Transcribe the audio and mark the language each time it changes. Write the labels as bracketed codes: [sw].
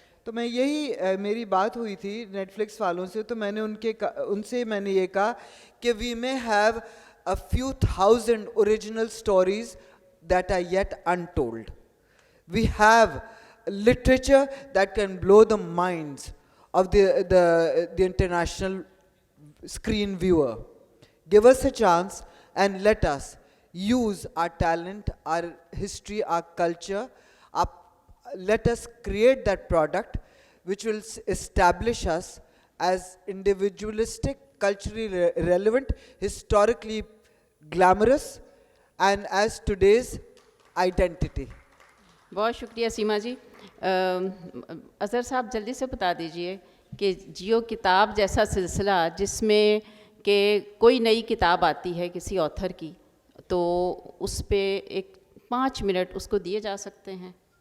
[ur] تو میں یہی میری بات ہوئی تھی نیٹ فلکس والوں سے, تو میں نے ان سے میں نے یہ کہا کہ [en] We may have a few thousand original stories that are yet untold. We have literature that can blow the minds of the international screen viewer. Give us a chance and let us use our talent, our history, our culture. Let us create that product which will establish us as individualistic, culturally relevant, historically glamorous, and as today's identity. [ur] بہت شکریہ سیما جی. اظہر صاحب جلدی سے بتا دیجئے کہ جیو کتاب جیسا سلسلہ جس میں کہ کوئی نئی کتاب آتی ہے کسی آتھر کی, تو اس پہ ایک 5 منٹ اس کو دیے جا سکتے ہیں.